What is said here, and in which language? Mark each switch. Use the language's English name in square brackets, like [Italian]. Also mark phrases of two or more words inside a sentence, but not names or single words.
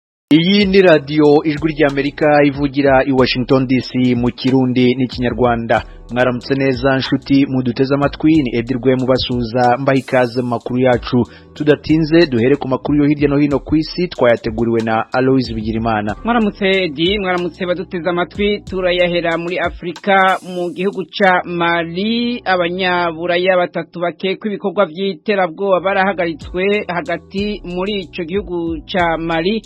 [Rundi] Iyi ni radio ijwi ry'Amerika ivugira i Washington DC mu Kirundi n'ikinyarwanda. Mwaramutse neza nshuti muduteze amatwi, ni Edirwe mubasuza mbaha ikaze mu makuru yacu. Tudatinze duhere ku makuru yo hirya no hino ku isi twayateguriwe na Aloise Bigirimana. Mwaramutse Edi, mwaramutse baduteze amatwi. Turayahera muri Afrika mu gihugu ca Mali. Abanyaburaya batatu bakekwa ibikorwa vy'iterabwoba barahagaritswe hagati muri ico gihugu ca Mali.